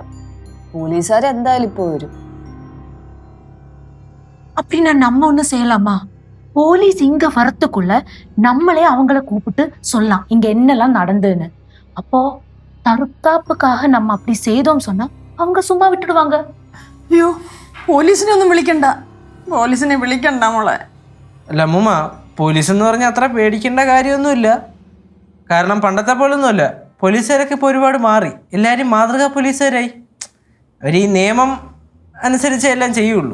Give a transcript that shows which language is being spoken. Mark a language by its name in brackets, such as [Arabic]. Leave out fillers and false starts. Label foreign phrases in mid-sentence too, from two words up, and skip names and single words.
[Malayalam] പോലീസുകാരെ എന്തായാലും ഇപ്പൊ വരും. [Tamil] அப்படின்னா நம்ம ஒண்ணு செய்யலாமா? போலீஸ் இங்க வரத்துக்குள்ள நம்மளே அவங்கள கூப்பிட்டு சொல்லலாம் இங்க என்னெல்லாம் நடந்துன்னு. அப்போ தற்காப்புக்காக நம்ம அப்படி செய்தோம் சொன்னா அவங்க சும்மா விட்டுடுவாங்க. [Malayalam] അയ്യോ, പോലീസിനെ ഒന്നും വിളിക്കണ്ട. പോലീസിനെ വിളിക്കണ്ട മോളെ. അല്ല അമ്മൂമ്മ, പോലീസ് എന്ന് പറഞ്ഞാൽ അത്ര പേടിക്കേണ്ട കാര്യമൊന്നുമില്ല. കാരണം പണ്ടത്തെ പോലൊന്നുമല്ല. പോലീസുകാരൊക്കെ ഇപ്പോൾ ഒരുപാട് മാറി. എല്ലാവരും മാതൃകാ പോലീസുകാരായി. അവർ ഈ നിയമം അനുസരിച്ച് എല്ലാം ചെയ്യുള്ളൂ.